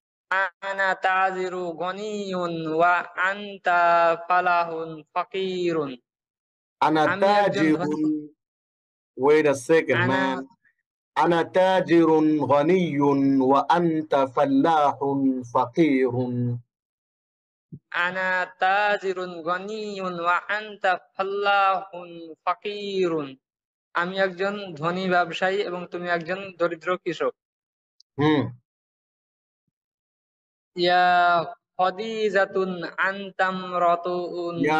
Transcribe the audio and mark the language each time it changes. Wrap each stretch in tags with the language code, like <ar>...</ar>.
<ar>আনা তাজিরু গনিয়ুন ওয়া আনতা ফালাহুন ফাকিরুন। আনা</ar> <bn>আমি একজন ধনী,</bn> <ar>তাজিরুন।</ar> <en>Wait a second,</en> <ar>আনা</ar> <en>man.</en> <ar>أنا تاجر غني وأنت فلاح فقير. আনা তাজিরুন গনিয়ুন ওয়া আনতা ফাল্লাহুন ফাকিরুন।</ar> <bn>আমি একজন ধনী ব্যবসায়ী এবং তুমি একজন দরিদ্র কৃষক। হুম।</bn> <ar>ইয়া খাদিজাতুন আনতামরাতুন</ar>